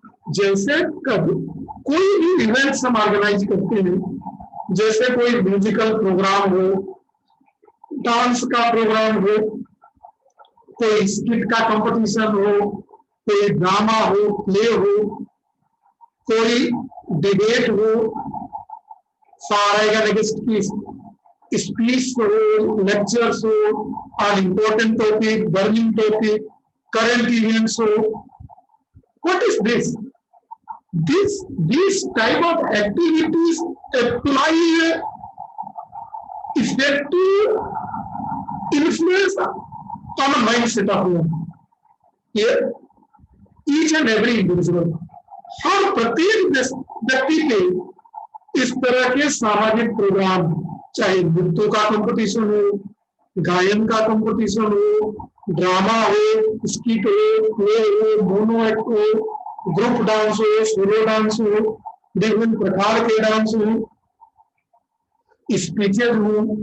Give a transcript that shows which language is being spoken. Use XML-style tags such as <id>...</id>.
<hi>जैसे कब कोई भी इवेंट्स हम ऑर्गेनाइज करते हैं, जैसे कोई म्यूजिकल प्रोग्राम हो, डांस का प्रोग्राम हो, कोई स्किट का कंपटीशन हो, कोई ड्रामा हो, प्ले हो, कोई डिबेट हो,</hi> <en>For against की speech हो, lectures हो on important topic, burning topic, current events हो, what is this? These type of activities apply effective influence on the mindset of one. Here, each and every individual,</en> <hi>हर प्रत्येक व्यक्ति के इस तरह के सामाजिक प्रोग्राम, चाहे नृत्य का कंपटीशन हो, गायन का कंपटीशन हो, ड्रामा हो, स्किट हो, प्ले हो, मोनो एक्ट हो, ग्रुप डांस हो, सोलो डांस हो, विभिन्न प्रकार के डांस हो, स्पीचेज हो,</hi>